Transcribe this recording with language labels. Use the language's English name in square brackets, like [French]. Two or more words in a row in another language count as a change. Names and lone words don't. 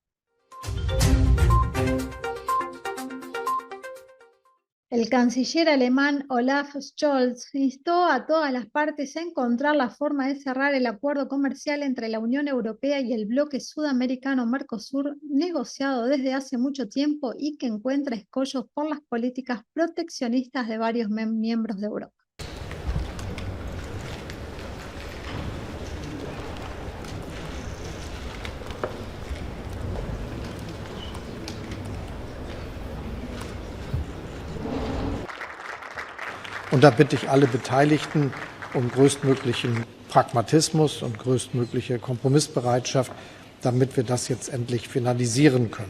[Spanish] El canciller alemán Olaf Scholz instó a todas las partes a encontrar la forma de cerrar el acuerdo comercial entre la Unión Europea y el bloque sudamericano Mercosur, negociado desde hace mucho tiempo y que encuentra escollos por las políticas proteccionistas de varios miembros de Europa. [German] Und da bitte ich alle Beteiligten um größtmöglichen Pragmatismus und größtmögliche Kompromissbereitschaft, damit wir das jetzt endlich finalisieren können.